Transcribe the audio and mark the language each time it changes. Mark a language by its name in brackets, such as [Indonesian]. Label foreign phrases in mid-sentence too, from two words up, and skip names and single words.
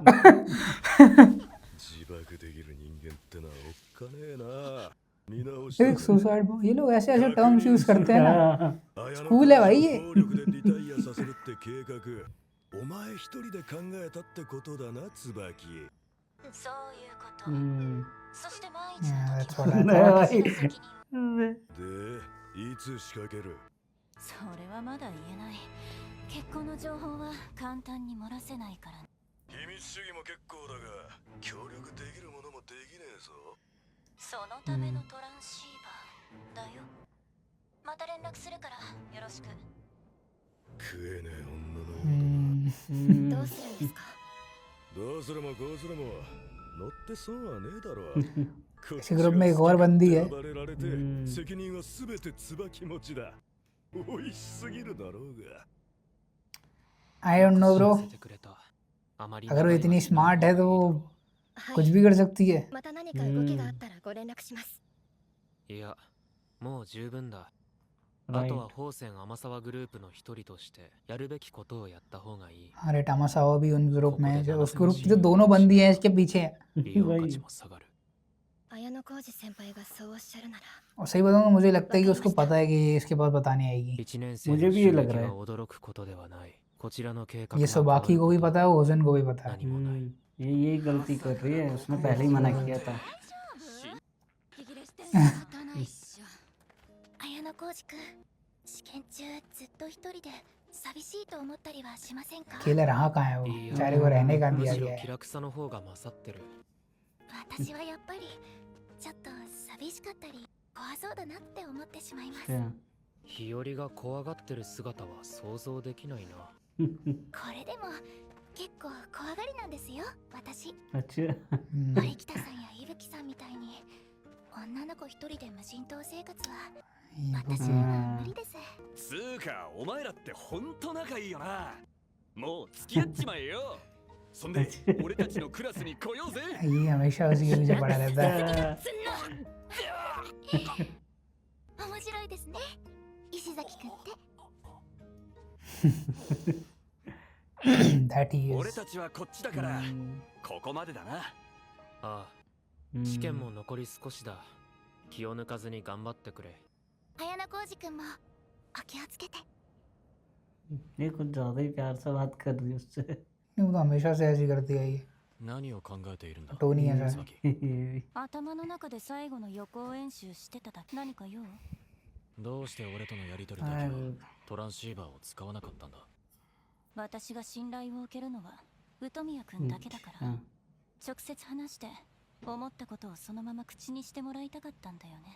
[Japanese] 自爆できる人間ってのはおっかねえな [Hindi] एक सुसाइड, ये लोग ऐसे ऐसे [English] terms use [Hindi] करते हैं ना, स्कूल है भाई ये। [Japanese] お前一人で考えたってことだな、椿。そういうこと。 हम्म, そして万一 [English] Yeah, [Japanese] の [English] that's [Japanese] 時 [English] what I [Japanese] の [English] thought. [Japanese] 私の責任。で、いつ仕掛ける？それはまだ言えない。結婚の情報は簡単に漏らせないから。秘密主義も結構だが、協力できるものもできねえぞ。そのためのトランシーバーだよ。また連絡するからよろしく。食えねえ女の。 हम्म, どうするんですか？どうするもこうするも乗って損はねえだろ。 [Hindi] इसी ग्रुप में एक और बंदी है। [Japanese] 暴れられて責任はすべて椿持ちだ。美味しすぎるだろうが。 [English] I don't know bro, [Japanese] 教えてくれた。あまり [Hindi] अगर वो [Japanese] 長い [Hindi] इतनी [Japanese] 話は [Hindi] स्मार्ट है तो वो [Japanese] は [Hindi] कुछ [Japanese] い。 [Hindi] भी कर सकती है। [Japanese] また何か動きがあったらご連絡します。いや、もう十分だ。あとは [English] राइट। [Japanese] 宝泉天沢グループの一人としてやるべきことをやった方がいい。 [Hindi] अरे टामासावा भी उन ग्रुप में है, जो उस ग्रुप की तो [Japanese] ここで [Hindi] दोनों बंदी हैं इसके पीछे हैं। [Japanese] 利用価値も下がる。綾野浩二先輩がそうおっしゃるなら、 [Hindi] और सही बताऊं तो मुझे लगता है कि उसको पता है कि ये इसके पास बताने आएगी। [Japanese] 一年生 [Hindi] मुझे [Japanese] の [Hindi] भी ये [Japanese] 襲 [Hindi] लग [Japanese] 撃 [Hindi] रहा [Japanese] は [Hindi] है। [Japanese] 驚くことではない。こちらの計画 [Hindi] ये [Japanese] が [Hindi] सब बाकी को भी पता है, होजन को भी पता है। [Japanese] 何もない。 [Hindi] ये यही गलती कर रही है, उसने पहले ही मना किया था। [Japanese] 息切れして仕方ないっしょ。綾野浩二君、試験中ずっと一人で寂しいと思ったりはしませんか？ [Hindi] अकेले रहा कहाँ है वो, [Japanese] いいや [Hindi] बेचारे को रहने का [Japanese] む [Hindi] दिया [Japanese] しろ [Hindi] गया [Japanese] 気 [Hindi] है। [Japanese] 楽さの方が勝ってる。私はやっぱりちょっと寂しかったり怖そうだなって思ってしまいます。 [Hindi] क्या? [Japanese] 日和が怖がってる姿は想像できないな。これでも結構怖がりなんですよ、私。 [Hindi] अच्छा। [Japanese] 森北さんや伊吹さんみたいに女の子一人で無人島生活は私には無理です。つーか、お前らってほんと仲いいよな。もう付き合っちまえよ。そんで、俺たちのクラスに来ようぜ。 [Hindi] ये हमेशा उसी के पीछे पड़ा रहता है। [Japanese] 面白いですね、石崎くんって。 [English] That he [Japanese] 俺 [English] is. [Japanese] たちはこっちだから、ここまでだな。ああ、試験も残り少しだ。気を抜かずに頑張ってくれ。綾野浩二くんもお気をつけて。 [Hindi] ये कुछ ज्यादा ही प्यार से बात कर रही है उससे। नहीं, वो तो हमेशा से ऐसी करती है ये। [Japanese] 何を考えているんだ [Hindi] टोनी है सर। [Japanese] 椿頭の中で最後の予行演習してただけ。何か用？どうして俺とのやりとりだけはトランシーバーを使わなかったんだ。私が信頼を受けるのは宇都宮くんだけだから、 [Hindi] हाँ। [Japanese] 直接話して思ったことをそのまま口にしてもらいたかったんだよね。